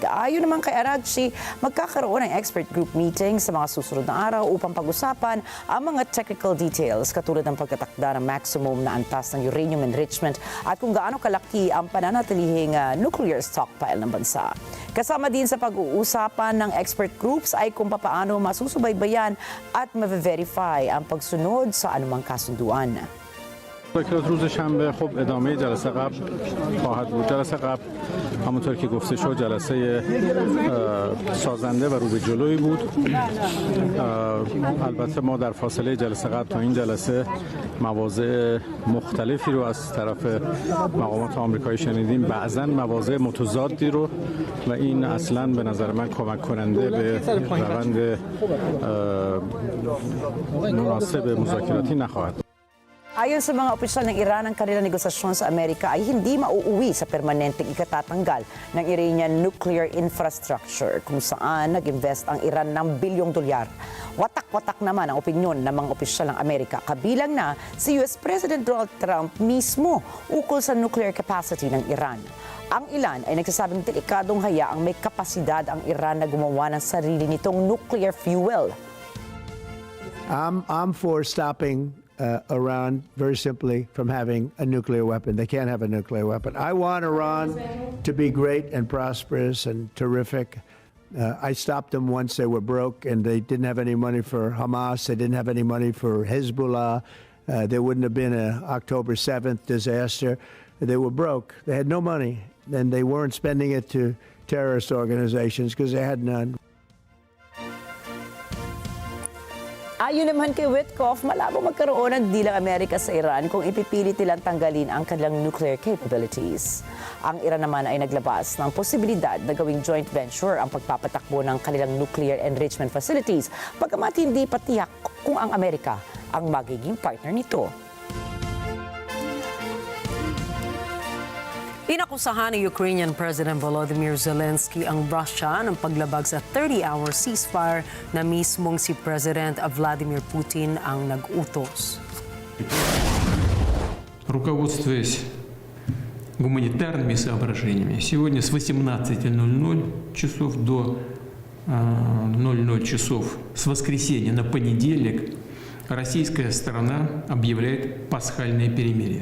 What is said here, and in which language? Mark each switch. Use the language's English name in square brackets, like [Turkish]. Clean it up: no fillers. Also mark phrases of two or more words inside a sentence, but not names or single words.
[Filipino] Ayon naman kay Araghchi, magkakaroon ng [English] expert group meeting [Filipino] sa mga susunod na araw upang pag-usapan ang mga [English] technical details [Filipino] katulad ng pagkatakda ng maximum na antas ng [English] uranium enrichment [Filipino] at kung gaano kalaki ang pananatilihing [English] nuclear stockpile [Filipino] ng bansa. Kasama din sa pag-uusapan ng [English] expert groups [Filipino] ay kung paano masusubaybayan at ma-verify ang pagsunod sa anumang kasunduan. [Persian] روز شنبه خب ادامه جلسه قبل خواهد بود. جلسه قبل همونطور که گفته شد جلسه سازنده و رو به جلوی بود. البته ما در فاصله جلسه قبل تا این جلسه مواضع مختلفی رو از طرف مقامات آمریکایی شنیدیم، بعضاً مواضع متضادی رو و این اصلاً به نظر من کمک کننده به روند مناسب مذاکراتی نخواهد بود. [Filipino] Ayon sa mga opisyal ng Iran, ang kanilang negosasyon sa Amerika ay hindi mauuwi sa permanenteng ikatatanggal ng [English] Iranian nuclear infrastructure [Filipino] kung saan nag-invest ang Iran ng bilyong dolyar. Watak-watak naman ang opinyon ng mga opisyal ng Amerika, kabilang na si US President Donald Trump mismo ukol sa [English] nuclear capacity [Filipino] ng Iran. Ang ilan ay nagsasabing delikadong hayaang may kapasidad ang Iran na gumawa ng sarili nitong [English] nuclear fuel. I'm for stopping Iran, very simply, from having a nuclear weapon. They can't have a nuclear weapon. I want Iran to be great and prosperous and terrific. I stopped them once they were broke and they didn't have any money for Hamas. They didn't have any money for Hezbollah. There wouldn't have been an October 7th disaster. They were broke. They had no money, and they weren't spending it to terrorist organizations because they had none. [Filipino] Ayon naman kay Witkoff, malabo magkaroon ng dilang Amerika sa Iran kung ipipilit nilang tanggalin ang kanilang [English] nuclear capabilities. [Filipino] Ang Iran naman ay naglabas ng posibilidad na gawing [English] joint venture [Filipino] ang pagpapatakbo ng kanilang [English] nuclear enrichment facilities, [Filipino] bagamat hindi patiyak kung ang Amerika ang magiging partner nito. Inakusahan ni Ukrainian President Volodymyr Zelensky ang Russia ng paglabag sa [English] 30-hour ceasefire [Filipino] na mismong si President Vladimir Putin ang nag-utos. [Russian] Руководствуясь гуманитарными соображениями, сегодня с 18:00 часов до 00 часов с воскресенья на понедельник российская сторона объявляет пасхальное перемирие.